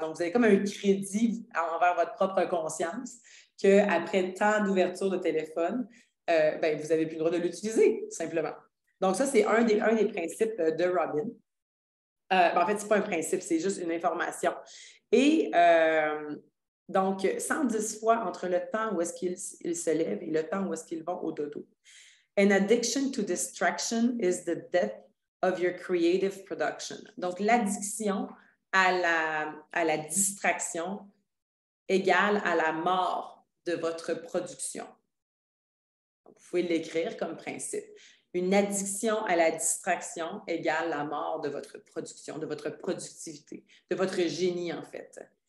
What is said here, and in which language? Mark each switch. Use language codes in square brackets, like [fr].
[fr] Donc, vous avez comme un crédit envers votre propre conscience qu'après tant d'ouverture de téléphone, bien, vous n'avez plus le droit de l'utiliser, simplement. Donc, ça, c'est un des principes de Robin. En fait, ce n'est pas un principe, c'est juste une information. Et donc, 110 fois entre le temps où est-ce qu'ils se lèvent et le temps où est-ce qu'ils vont au dodo. [en] An addiction to distraction is the death of your creative production. [fr] Donc, l'addiction à la distraction égale à la mort de votre production. Donc, vous pouvez l'écrire comme principe. Une addiction à la distraction égale la mort de votre production, de votre productivité, de votre génie, en fait.